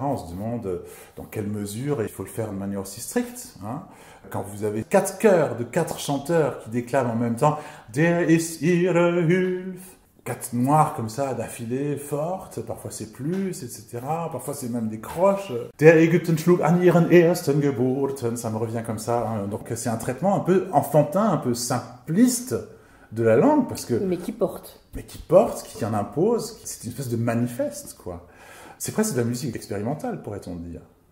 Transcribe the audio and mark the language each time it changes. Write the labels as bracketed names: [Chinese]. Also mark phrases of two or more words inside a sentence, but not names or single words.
[French] On se demande dans quelle mesure il faut le faire de manière aussi stricte. Quand vous avez 4 chœurs de 4 chanteurs qui déclament en même temps « [German] Der ist ihre Hilfe [French] », 4 noirs comme ça d'affilée, fortes, parfois c'est plus, etc. Parfois c'est même des croches. [German] Der Ägypten schlug an ihren ersten Geburten, [French] ça me revient comme ça. Donc c'est un traitement un peu enfantin, un peu simpliste de la langue, parce que... Mais qui porte, qui en impose, c'est une espèce de manifeste, quoi. C'est presque de la musique expérimentale, pourrait-on dire.